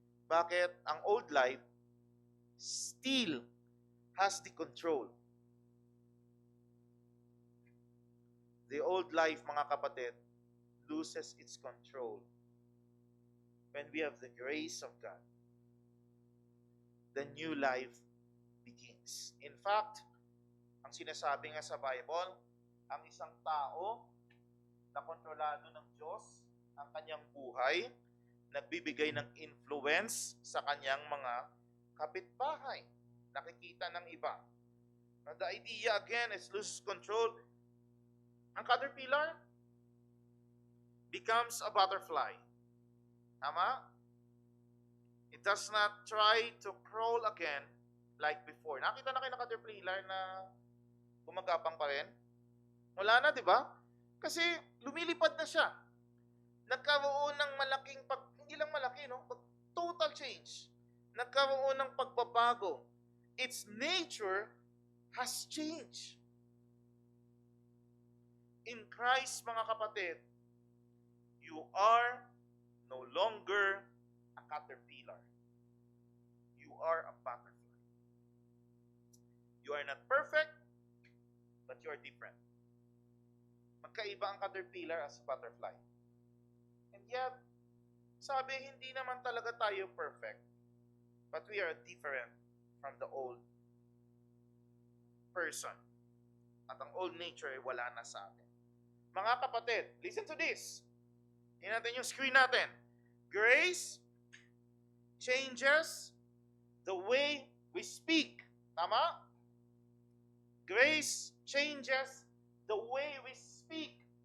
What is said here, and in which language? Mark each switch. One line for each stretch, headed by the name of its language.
Filipino: Bakit ang
English: old life still has the control? The old life, mga kapatid, loses its control when we have the grace of God. The new life begins.
Filipino: In fact, ang sinasabi nga sa Bible, ang isang tao na kontrolado ng Diyos ang kanyang buhay, nagbibigay ng influence sa kanyang mga kapitbahay. Nakikita ng iba.
English: Now, the idea again is lose control. Ang caterpillar becomes a butterfly.
Filipino: Tama?
English: It does not try to crawl again like before.
Filipino: Nakita na kayo ng caterpillar na gumagapang pa rin? Wala na, di ba? Kasi lumilipad na siya. Nagkaroon ng malaking hindi lang malaki, no?
English: Total change.
Filipino: Nagkaroon ng pagbabago.
English: Its nature has changed. In Christ, mga kapatid, you are no longer a caterpillar. You are a butterfly. You are not perfect, but you are different.
Filipino: Magkaiba ang
English: caterpillar as a butterfly. And yet,
Filipino: sabi, hindi naman talaga tayo perfect,
English: but we are different from the old person.
Filipino: At ang old nature ay wala na sa atin. Mga kapatid,
English: listen to this.
Filipino: Tingnan natin yung screen natin.
English: Grace changes the way we speak.
Filipino: Tama?
English: Grace changes the way we speak.